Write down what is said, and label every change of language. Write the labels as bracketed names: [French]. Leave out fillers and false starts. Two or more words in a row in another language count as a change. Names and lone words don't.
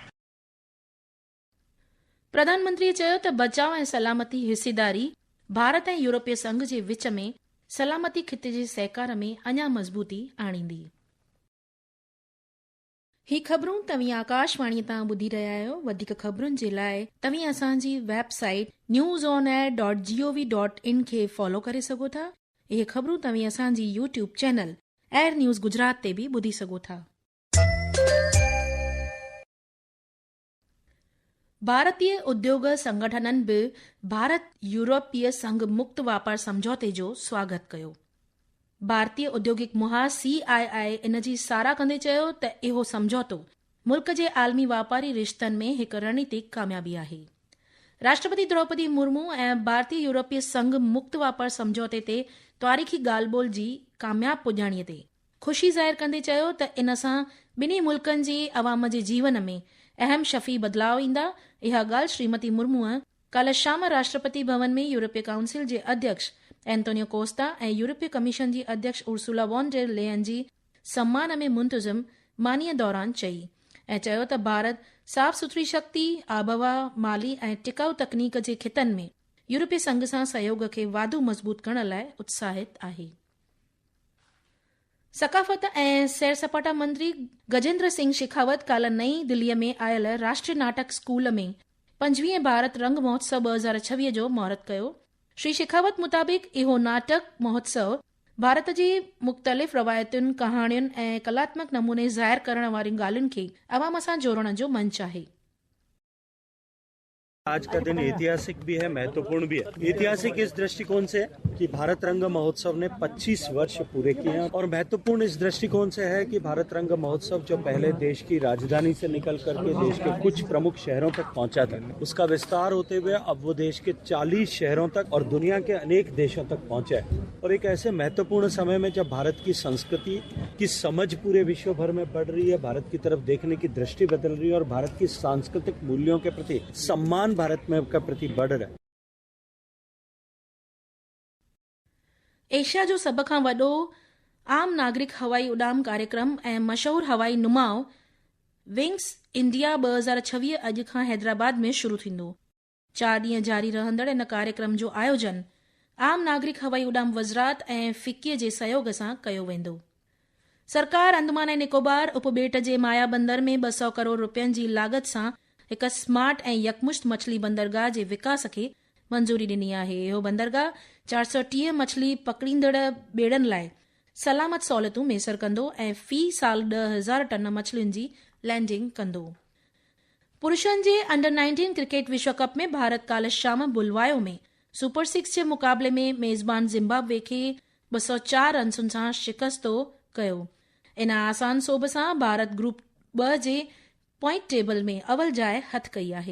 [Sindhi] प्रधानमंत्रीअ चयो त बचाव ऐं सलामती हिसेदारी भारत ऐं यूरोपीय संघ जे विच में सलामती खिते जे सहकार में अञा मज़बूती आणींदी। ही ख़बरूं तव्हीं आकाशवाणीअ तां ॿुधी रहिया आहियो। वधीक ख़बरुनि जे लाइ तव्हीं असांजी वेबसाइट newsonair.gov.in खे फॉलो करे सघो था। इहे ख़बरूं तव्हीं असांजी YouTube चैनल एयर न्यूज़ गुजरात ते बि ॿुधी सघो था। भारतीय उद्योग संगठननि बि भारत यूरोपीय संघ मुक्त वापार समझौते जो स्वागत कयो। भारतीय औद्योगिक मुहाज़ CII इन जी साराह कंदे चयो त इहो समझौतो मुल्क जे आलमी वापारी रिश्तनि में हिकु रणनीतिक कामयाबी आहे। राष्ट्रपति द्रौपदी मुर्मू ऐं भारतीय यूरोपीय संघ मुक्त वापार समझौते ते तारीख़ी ॻाल्हि ॿोल जी कामयाब पुॼाणीअ ते ख़ुशी ज़ाहिर कंदे चयो त इन सां ॿिन्ही मुल्कनि जे अवाम जे जीवन में अहम शफ़ी बदिलाव ईंदा। इहा ॻाल्हि श्रीमती मुर्मूअ कल्ह शाम राष्ट्रपति भवन में यूरोपीय काउंसिल जे अध्यक्ष एंटोनियो कोस्टा ऐं यूरोपीय कमीशन जी अध्यक्ष उर्सुला वॉन डेर लेयन जी सम्मान में मुंतज़िम मानीअ दौरान चई ऐं चयो त भारत साफ़ सुथरी शक्ति, आबहवा, माली ऐं टिकाऊ तकनीक जे खितनि में यूरोपीय संघ सां सहयोग खे वाधू मज़बूत करण लाइ उत्साहित आहे। सकाफ़त ऐं सैर सपाटा मंत्री गजेंद्र सिंह शेखावत काल्ह नई दिल्लीअ में आयल राष्ट्रीय नाटक स्कूल में 25 भारत रंग महोत्सव 2026 जो महूरत कयो। श्री शेखावत मुताबिक़ इहो नाटक महोत्सव भारत जी मुख़्तलिफ़ रवायतुनि, कहाणियुनि ऐं कलात्मक नमूने ज़ाहिर करण वारियुनि ॻाल्हियुनि खे अवाम सां जोड़ण जो मंच आहे। [Hindi] आज का दिन ऐतिहासिक भी है, महत्वपूर्ण भी है। ऐतिहासिक इस दृष्टिकोण से कि भारत रंग महोत्सव ने 25 वर्ष पूरे किए हैं और महत्वपूर्ण इस दृष्टिकोण से है कि भारत रंग महोत्सव जो पहले देश की राजधानी से निकल करके देश के कुछ प्रमुख शहरों तक पहुंचा था, उसका विस्तार होते हुए अब वो देश के 40 शहरों तक और दुनिया के अनेक देशों तक पहुंचा है। और एक ऐसे महत्वपूर्ण समय में जब भारत की संस्कृति की समझ पूरे विश्व भर में बढ़ रही है, भारत की तरफ देखने की दृष्टि बदल रही है और भारत की सांस्कृतिक मूल्यों के प्रति सम्मान भारत में का प्रति बढ़ रहा है। [Sindhi] एशिया जो सभ खां वॾो आम नागरिक हवाई उॾाम कार्यक्रम ऐं मशहूर हवाई नुमाओ विंग्स इंडिया 2026 अॼु खां हैदराबाद में शुरू थींदो। 4 ॾींहं जारी रहंदड़ इन कार्यक्रम जो आयोजन आम नागरिक हवाई उॾाम वज़रात ऐं फिक्कीअ जे सहयोग सां कयो वेंदो। सरकार अंडमान ऐं निकोबार उपॿेट जे माया बंदर में 200 करोड़ रुपयनि जी लागत सां हिक स्मार्ट ऐं यकमुश्त मछली बंदरगाह जे विकास खे मंज़ूरी ॾिनी आहे। इहो बंदरगाह 430 मछली पकड़ींदड़ ॿेड़नि लाइ सलामत सहूलियतूं मैसर कंदो ऐं फी साल 10,000 टन मछलियुनि जी लैंडिंग कंदो। पुरुषनि जे अंडर-19 क्रिकेट विश्व कप में भारत काल्ह शाम बुलवायो में सुपर 6 जे मुक़ाबले में मेज़बान ज़िम्बाब्वे खे 204 रन्सुनि सां शिकस्तो कयो। इन आसान सोभ सां भारत ग्रुप 2 जे [English] point table [Sindhi] में अवल जाइ हथ कई आहे।